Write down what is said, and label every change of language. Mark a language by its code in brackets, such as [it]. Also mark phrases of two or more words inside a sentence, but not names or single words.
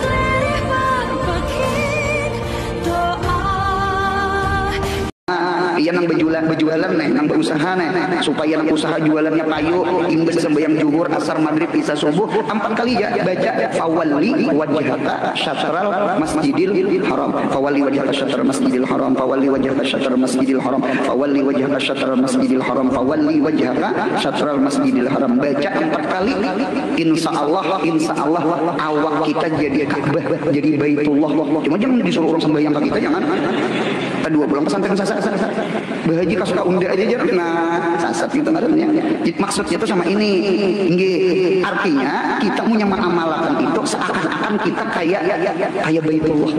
[bjn] Iya nang berjualan nih, nang berusaha nih, supaya nang usaha jualannya payu, imbas sembahyang zuhur, asar, maghrib, isya, subuh 4 kali ya baca [ar] فَوَلِّ وَجْهَكَ شَطْرَ الْمَسْجِدِ الْحَرَامِ, فَوَلِّ وَجْهَكَ شَطْرَ الْمَسْجِدِ الْحَرَامِ, فَوَلِّ وَجْهَكَ شَطْرَ الْمَسْجِدِ الْحَرَامِ, فَوَلِّ وَجْهَكَ شَطْرَ الْمَسْجِدِ الْحَرَامِ, فَوَلِّ وَجْهَكَ شَطْرَ الْمَسْجِدِ الْحَرَامِ. [bjn] Baca 4 kali, [ar] إن شاء الله [bjn] awak kita jadi Ka'bah, jadi Baitullah. Cuma jangan disuruh orang sembahyang ke kita, jangan. Kedua pulang pesantren sasat, bahaji kas suka unda aja nah sasat gitu ngarannya. [id] Maksudnya itu sama ini, artinya kita punya mengamalkan itu seakan-akan kita kayak Baitullah.